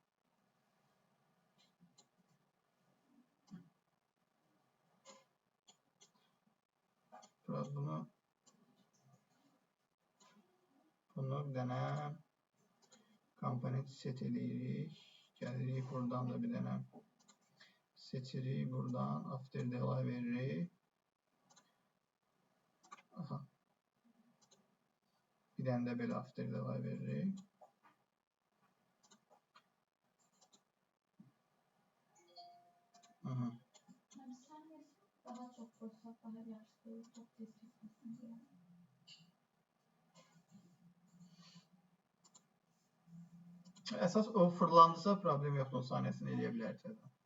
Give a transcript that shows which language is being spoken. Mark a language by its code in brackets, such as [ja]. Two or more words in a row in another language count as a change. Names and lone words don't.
[az] Biraz bunu bir dənə komponent set edirik. Gəlirik buradan da bir dənə seçirik. Buradan [en] after delay [az] veririk. Aha. Bir dənə də belə [en] after delay [az] veririk. Aha. Daha çox qoysaq, daha yaxşı, çox tez keçməsin deyə. Əsas o fırlandısa problem yoxdur, o saniyəsini eləyə bilərik.